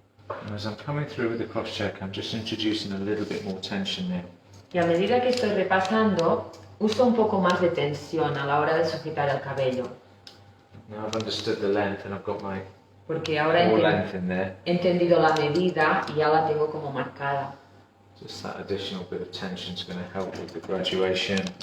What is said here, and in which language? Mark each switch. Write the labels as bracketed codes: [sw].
[en] And as I'm coming through with the cross check, I'm just introducing a little bit more tension now. [es] Y a medida que estoy repasando, uso un poco más de tensión a la hora de sujetar el cabello. [en] Now I've understood the length and I've got my [es] Porque ahora [en] more length in there. [es] he entendido la medida y ya la tengo como marcada. [en] Just that additional bit of tension is going to help with the graduation.